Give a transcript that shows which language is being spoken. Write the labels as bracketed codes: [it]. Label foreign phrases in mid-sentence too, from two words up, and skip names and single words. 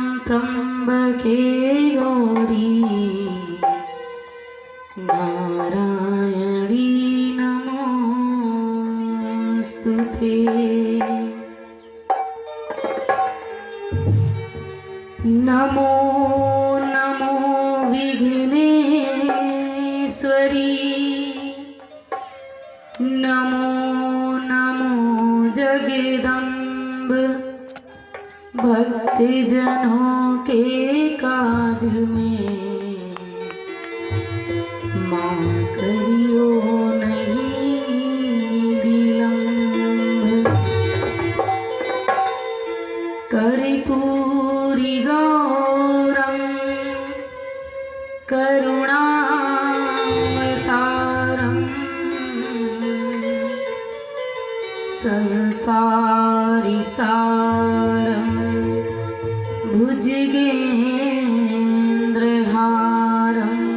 [sa] त्र्यंबके गौरी नारायणी नमोस्तुते। [hi] नमो नमो विघ्नेश्वरी, नमो नमो जगदम्ब। भक्तजनों के काज में माँ करियो नहीं विलम्ब। [sa] कर्पूरी गौरम करुणावतारम संसारिसारम भुजगेन्द्रहारं